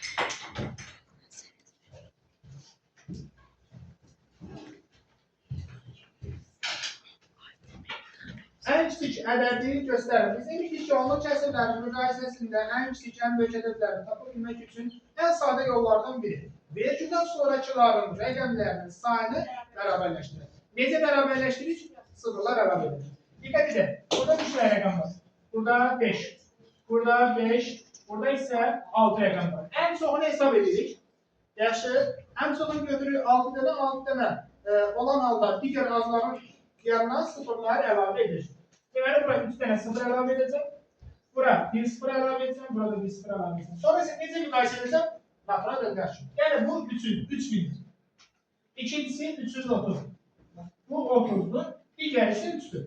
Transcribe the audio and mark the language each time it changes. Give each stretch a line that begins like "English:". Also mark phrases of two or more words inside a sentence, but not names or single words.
Azerbaijani: Ən kiçik ədədi göstərir. Biz demişdik ki, onun kəsrlərin müqayisəsində ən kiçik, ən böyük ədədlərini tapa bilmək üçün ən sadə yollardan biri. Vergüldən sonrakıların rəqəmlərinin sayını bərabərləşdirir. Necə bərabərləşdirir? Sıfırlar əlavə edilir.
Turkish: Dikkat edin. Burada 3 tane rakam var. Burada 5. Burada 5. Burada ise 6 rakam var. En çoğunu hesap edirik.
Azerbaijani: Yaxşı.
Turkish: En çoğunu
Azerbaijani: götürür 6 tane 6 tane olan halda diğer azların yanına sıfırlar əlavə edir. Deməli bura 3 tane sıfır əlavə edəcəm. Bura 1 sıfır əlavə edəcəm. Burada 1 sıfır əlavə edəcəm. Sonra isə necə müqayisə edəcəm? Natural döndərşim. Yəni bu 3000. İkincisi 330.
Turkish: Bu 30'dur. Diğerisi 3'tür.